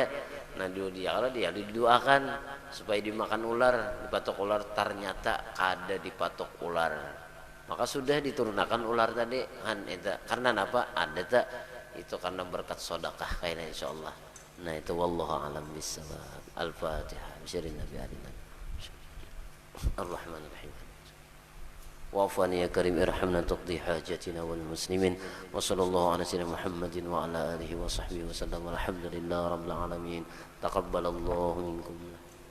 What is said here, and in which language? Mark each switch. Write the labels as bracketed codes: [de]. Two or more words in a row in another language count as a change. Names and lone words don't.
[bjn] Nah dia kalau dia didoakan supaya dimakan ular, dipatok ular, ternyata kada dipatok ular, maka sudah diturunkan ular tadi kan itu karena apa ada tak itu karena berkat sedekah kayaknya insyaallah. Nah itu [ar] والله أعلم بالصواب. الفاتحة بسم الله نبي علينا الرحمن الرحيم. وعفونا يا كريم ارحمنا تقضي حاجتنا والمسلمين وصلى الله على سيدنا محمد وعلى آله وصحبه وسلم والحمد لله رب العالمين تقبل الله منكم.